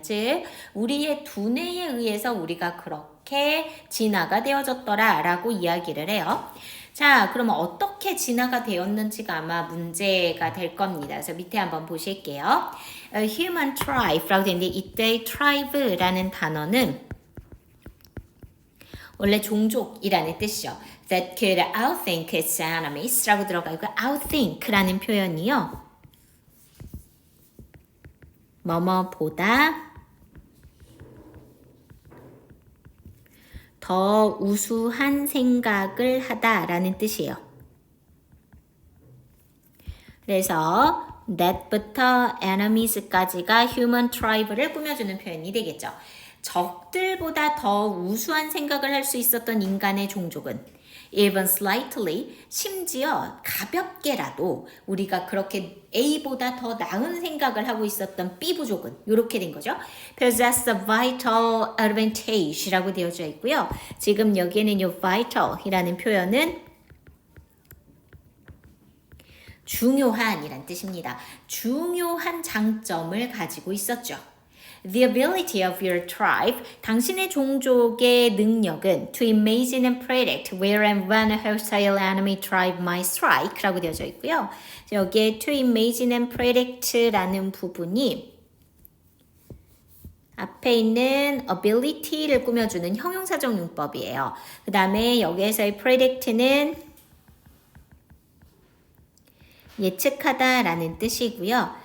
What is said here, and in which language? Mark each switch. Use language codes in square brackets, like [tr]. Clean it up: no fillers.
[ko] 즉 우리의 두뇌에 의해서 우리가 그렇게 진화가 되어졌더라 라고 이야기를 해요. 자, 그러면 어떻게 진화가 되었는지가 아마 문제가 될 겁니다. 그래서 밑에 한번 보실게요. Human tribe라고 되어 있는데 이때 tribe라는 단어는 원래 종족이라는 뜻이죠. [en] That could outthink its enemies [ko] 라고 들어가 있고 [en] outthink라는 표현이요. [ko] 뭐뭐보다 더 우수한 생각을 하다라는 뜻이에요. 그래서 that부터 enemies까지가 human tribe를 꾸며주는 표현이 되겠죠. 적들보다 더 우수한 생각을 할 수 있었던 인간의 종족은 [en] even slightly, [ko] 심지어 가볍게라도 우리가 그렇게 A보다 더 나은 생각을 하고 있었던 B 부족은 이렇게 된 거죠. [en] possess a vital advantage [ko] 라고 되어져 있고요. 지금 여기에는 이 vital이라는 표현은 중요한이란 뜻입니다. 중요한 장점을 가지고 있었죠. [en] The ability of your tribe, [ko] 당신의 종족의 능력은 [en] to imagine and predict where and when a hostile enemy tribe might strike [ko] 라고 되어져 있고요. 여기에 [en] to imagine and predict [ko] 라는 부분이 앞에 있는 ability를 꾸며주는 형용사적 용법이에요. 그 다음에 여기에서의 predict는 예측하다라는 뜻이고요.